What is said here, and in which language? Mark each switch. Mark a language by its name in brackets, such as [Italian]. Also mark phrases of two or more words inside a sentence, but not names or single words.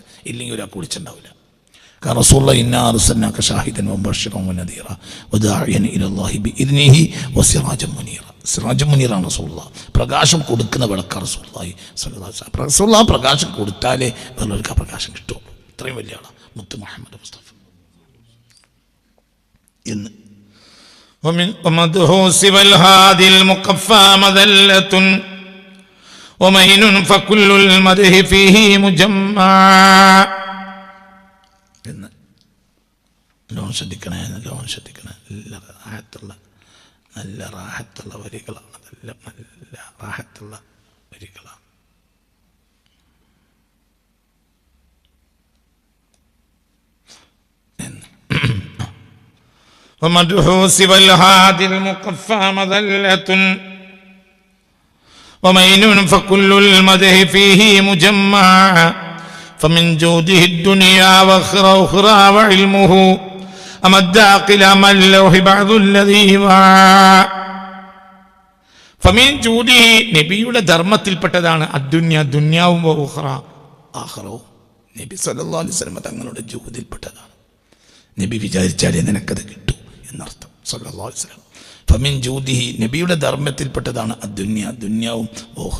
[Malayalam] ഇല്ലെങ്കിൽ ഒരാൾക്ക് വിളിച്ചിട്ടുണ്ടാവില്ല. കാരണം റസൂലുള്ളാഹി [Arabic] إنا أرسلناك شاهدا وبشيرا ونذيرا وداعيا إلى الله بإذنه وسراجا منيرا. سراجا منيرا [Malayalam] റസൂലുള്ളാഹി, പ്രകാശം കൊടുക്കുന്ന വിളക്കാണ് റസൂലുള്ളാഹി [Arabic] صلى الله عليه وسلم. [Malayalam] റസൂലുള്ളാഹി പ്രകാശം കൊടുത്താലേ വേറൊരു പ്രകാശം കിട്ടുള്ളൂ. ഇത്രയും വലിയ ആളാണ് മുത്ത് മുഹമ്മദ് മുസ്തഫ എന്ന്. [Arabic] ومدح سوى الهادي المقفى مذلة ومين فكل المدح فيه مجمع. [Malayalam] ലോൺ ശ്രദ്ധിക്കണേ. നല്ല റാഹത്തുള്ള വരികളാണ്, നല്ല റാഹത്തുള്ള വരികളാണ്. [Arabic] ومدح سوى الهادي المقفى مذلة ومين فكل المدح فيه مجمع. فمن جوده الدنيا وأخرى وعلمه أمد قلم اللوح بعض الذي وعى. فمن جوده [Malayalam] നബിയുടെ ധർമ്മത്തിൽപ്പെട്ടതാണ് അദ്ദുന്യ, ദുന്യാവും വഉഖറ ആഖിറവും. നബി [Arabic] صلى الله عليه وسلم [Malayalam] തങ്ങളുടെ ജൂദിൽപ്പെട്ടതാണ്. നബി വിചാരിച്ചാലേ നിനക്കത് കിട്ടൂ എന്നർത്ഥം. [Arabic] صلى الله عليه وسلم فمن جوده, [Malayalam] നബിയുടെ ധർമ്മത്തിൽപ്പെട്ടതാണ് അദ്ദുന്യ, ദുന്യാവും വഉഖറ.